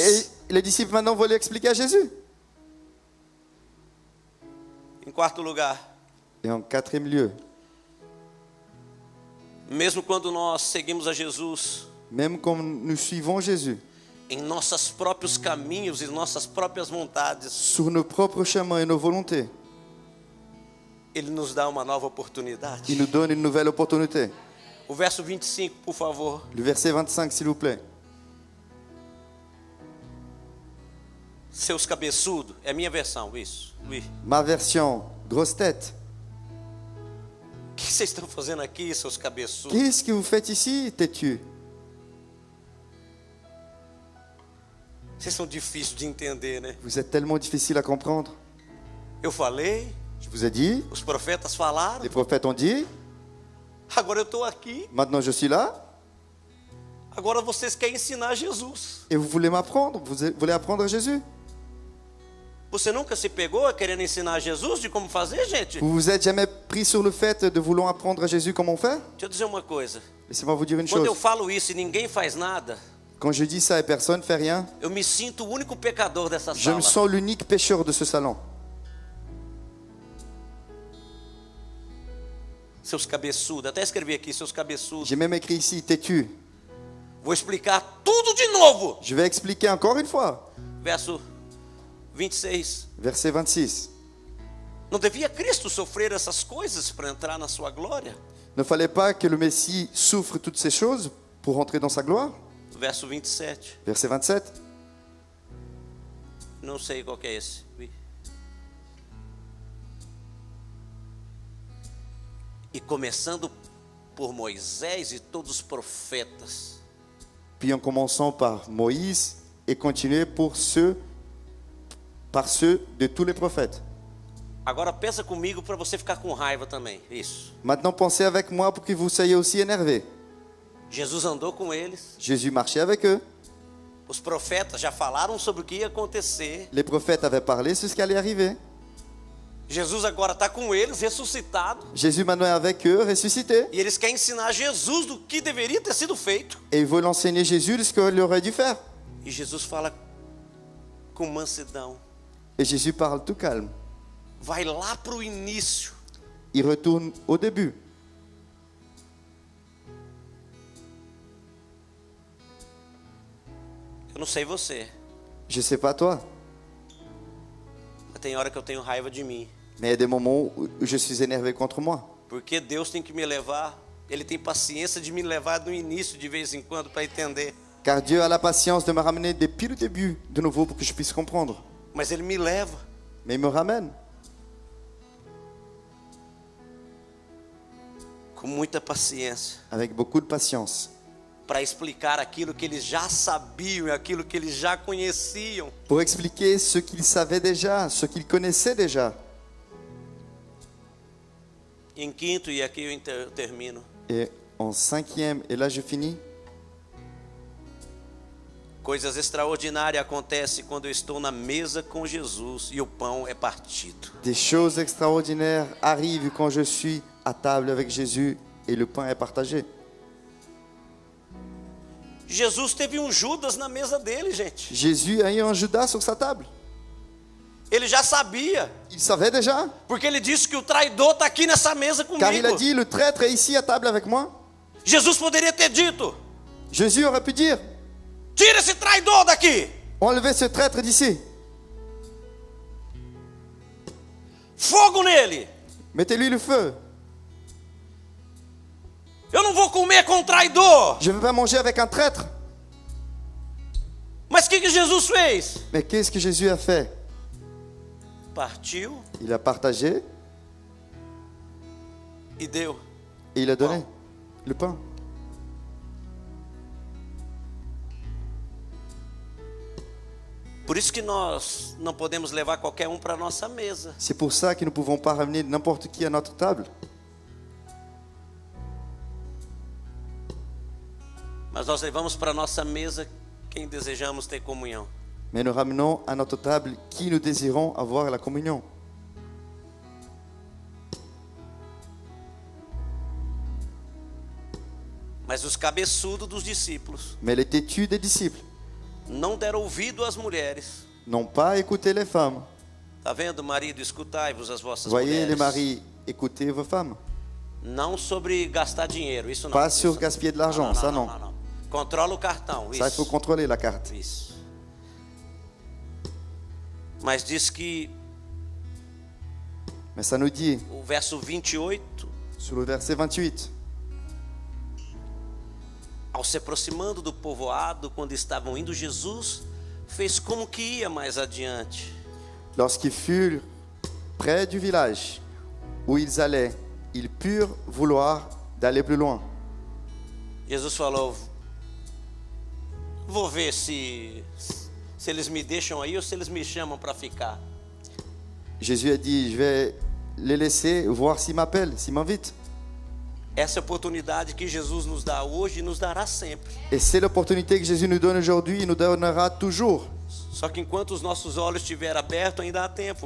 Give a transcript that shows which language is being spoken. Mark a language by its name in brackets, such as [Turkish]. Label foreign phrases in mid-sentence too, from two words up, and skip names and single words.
[French] et les disciples maintenant veulent expliquer à Jésus. [Portuguese] Em quarto lugar, [French] Et en quatrième lieu, [Portuguese] mesmo quando nós seguimos a Jesus [French] même comme nous suivons Jésus, [Portuguese] em nossos próprios caminhos e nossas próprias vontades, [French] sur nos propres chemins et nos volontés, [Portuguese] Ele nos dá uma nova oportunidade. [French] il nous donne une nouvelle opportunité. [Portuguese] O verso 25, por favor. [French] Le verset 25, s'il vous plaît. [Portuguese] Seus cabeçudos, é a minha versão, isso. [French] Oui. Ma version, grosse tête. [Portuguese] O que vocês estão fazendo aqui, seus cabeçudos? [French] Qu'est-ce que vous faites ici, têtu? [Portuguese] Vocês são difíceis de entender, né? [French] Vous êtes tellement difficile à comprendre. [Portuguese] Eu falei, [French] Je vous ai dit, [Portuguese] os profetas falaram, [French] les prophètes ont dit, [Portuguese] agora eu estou aqui. [French] maintenant je suis là. [Portuguese] Agora vocês querem ensinar Jesus. [French] Et vous voulez m'apprendre? Vous voulez apprendre Jésus? [Portuguese] Você nunca se pegou querendo ensinar Jesus de como fazer, gente? [French] Vous vous êtes jamais pris sur le fait de vouloir apprendre à Jésus comment faire? [Portuguese] Deixa eu dizer uma coisa. [French] Laissez-moi vous dire une [Portuguese] Quando eu [French] chose. [Portuguese] falo isso e ninguém faz nada, [French] Quand je dis ça et personne ne fait rien, [Portuguese] eu me sinto o único pecador dessa [French] je me [Portuguese] sala. [French] sens l'unique pécheur de ce salon. [Portuguese] Seus cabeçudos, até escrevi aqui, seus cabeçudos. [French] J'ai même écrit ici, têtu. [Portuguese] Vou explicar tudo de novo. [French] Je vais expliquer encore une fois. [Portuguese] Verso 26. [French] Verset 26. [Portuguese] Não devia Cristo sofrer essas coisas para entrar na sua glória? [French] Ne fallait pas que le Messie souffre toutes ces choses pour entrer dans sa gloire? [Portuguese] Verso 27. [French] Verset 27. [Portuguese] Não sei qual que é esse. E começando por Moisés e todos os profetas. [French] Puis en commençant par Moïse et continuer par ceux de tous les prophètes. [Portuguese] Agora pensa comigo para você ficar com raiva também. Isso. [French] Maintenant pensez avec moi pour que vous soyez aussi énervés. [Portuguese] Jesus andou com eles. [French] Jésus marchait avec eux. [Portuguese] Os profetas já falaram sobre o que ia acontecer. [French] Les prophètes avaient parlé sur ce qui allait arriver. [Portuguese] Jesus agora está com eles, ressuscitado. [French] Jésus maintenant est avec eux, ressuscité. [Portuguese] E eles querem ensinar Jesus do que deveria ter sido feito. [French] Et ils veulent enseigner Jésus de ce qu'il aurait dû faire. [Portuguese] E Jesus fala com mansidão. [French] Et Jésus parle tout calme. [Portuguese] Vai lá para o início. [French] Il retourne au début. [Portuguese] Eu não sei você, [French] Je sais pas toi, [Portuguese] mas tem hora que eu tenho raiva de mim. [French] mais il y a des moments où je suis énervé contre moi. [Portuguese] Porque Deus tem que me levar, Ele tem paciência de me levar no início de vez em quando para entender. [French] Car Dieu a la patience de me ramener depuis le début, de nouveau, pour que je puisse comprendre. [Portuguese] Mas Ele me leva. [French] Mais il me ramène [Portuguese] Com muita paciência. [French] avec beaucoup de patience [Portuguese] Para explicar aquilo que eles já sabiam e aquilo que eles já conheciam. [French] pour expliquer ce qu'il savait déjà, ce qu'il connaissait déjà. [Portuguese] Em quinto, e aqui eu termino. [French] Et en cinquième, et là je finis, [Portuguese] Coisas extraordinárias acontecem quando eu estou na mesa com Jesus e o pão é partido. [French] des choses extraordinaires arrivent quand je suis à table avec Jésus et le pain est partagé. [Portuguese] Jesus teve um Judas na mesa dele, gente. [French] Jésus a eu un Judas sur sa table. [Portuguese] Ele já sabia, [French] Il savait déjà, [Portuguese] porque ele disse que o traidor está aqui nessa mesa [French] car il a [Portuguese] comigo. [French] dit, le traître est ici à table avec moi. [Portuguese] Jesus poderia ter dito: [French] Jésus aurait pu dire, [Portuguese] tira esse traidor daqui, [French] enlevez ce traître d'ici, [Portuguese] fogo nele. [French] mettez-lui le feu. [Portuguese] Eu não vou comer com traidor. [French] Je ne veux pas manger avec un traître. [Portuguese] Mas o que Jesus fez? [French] Mais qu'est-ce que Jésus a fait? [Portuguese] Partiu [French] Il a partagé [Portuguese] e deu. [French] et il a donné le pain. [Portuguese] Por isso que nós não podemos levar qualquer para a nossa mesa. [French] C'est pour ça que nous ne pouvons pas ramener n'importe qui à notre table. [Portuguese] Mas nós levamos para a nossa mesa quem desejamos ter comunhão. [French] Mais nous ramenons à notre table qui nous désirons avoir la communion. [Portuguese] Mas os cabeçudos dos discípulos [French] Mais les têtus des disciples [Portuguese] não deram ouvido às mulheres. [French] n'ont pas écouté les femmes. [Portuguese] Tá vendo, marido, escutai-vos as vossas [French] Voyez les [Portuguese] mulheres. [French] maris, écoutez vos femmes. [Portuguese] Não sobre gastar dinheiro, isso não. [French] Pas [Portuguese] Isso [French] sur [Portuguese] não. [French] gaspiller de l'argent, ça non. [Portuguese] Não. Controla o cartão, [French] Ça, il faut [Portuguese] isso. [French] contrôler la carte. [Portuguese] Isso. Mas diz que [French] Mais ça nous dit, [Portuguese] o verso 28, [French] sur le verset 28, [Portuguese] ao se aproximando do povoado, quando estavam indo, Jesus fez como que ia mais adiante. [French] lorsqu'ils furent près du village où ils allaient, ils purent vouloir d'aller plus loin. [Portuguese] Jesus falou: vou ver se eles me deixam aí ou se eles me chamam para ficar. [French] Jésus a dit, je vais les laisser voir s'ils m'appellent, s'ils m'invitent. [Portuguese] Essa é a oportunidade que Jesus nos dá hoje e nos dará sempre. [French] Et c'est l'opportunité que Jésus nous donne aujourd'hui, il nous donnera toujours. [Portuguese] Só que enquanto os nossos olhos estiverem abertos, ainda há tempo.